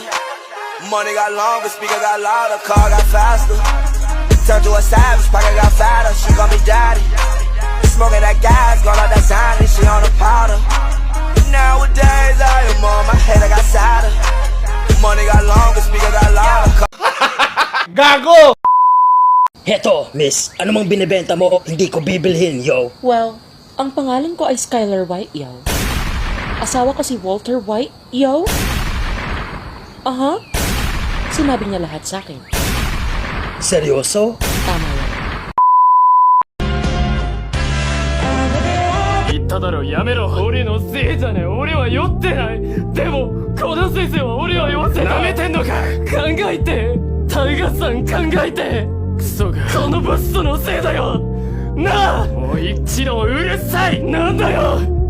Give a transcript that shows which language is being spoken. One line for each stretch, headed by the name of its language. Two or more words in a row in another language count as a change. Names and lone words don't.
English: Money got longer, speaker got louder, car got faster. Turn to a savage, pocket got fatter, she call me daddy. Smoking that gas, got all that Zany, she on a powder. Nowadays I am on my head, I got sadder. Money got longer, speaker got louder.
Filipino: Gago! Heto, miss, ano mang binibenta mo, hindi ko bibilhin, yo. Well, ang pangalan ko ay Skylar White, yo. Asawa ko si Walter White, yo. Aha. Sinabi niya lahat sa akin. Seryoso? Tama yan.
Japanese: 言っただろやめろ俺のせいじゃねえ俺は酔ってないでもこの先生は俺は酔ってないなめてんのか考えてタイガさん考えてクソがこのバストのせいだよなあもう一度うるさいなんだよ